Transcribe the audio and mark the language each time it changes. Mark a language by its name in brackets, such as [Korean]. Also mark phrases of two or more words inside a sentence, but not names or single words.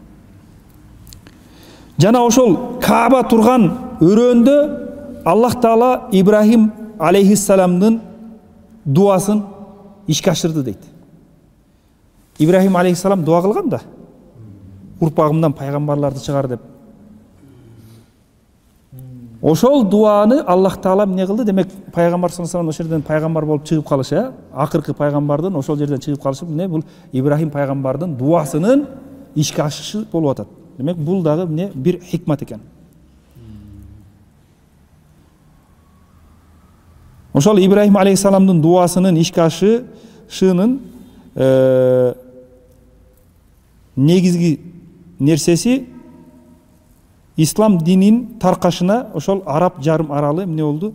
[Kyrgyz] Жана ошол Кааба турган өрөөндө Аллах Таала Ибрахим алейхиссаламдын дуасын ишке ашырды дейт. Ибрахим алейхиссалам дуа кылган да, урпагымдан пайгамбарларды чыгар деп. Ошол дуаны Аллах Таала эмне кылды? Демек пайгамбар [Arabic] صلى الله عليه وسلم [Kyrgyz] ошол жерден пайгамбар болуп чыгып калышы, акыркы пайгамбардын ошол жерден чыгып калышы эмне? Бул Ибрахим пайгамбардын дуасынын ишке ашышы болуп атат. Демек бул дагы эмне? Бир хикмат экен. Ошол Ибрахим алейхиссаламдын дуасынын ишке ашышынын негизги нерсеси ислам динин таркашына ошол араб жарым аралы эмне болду?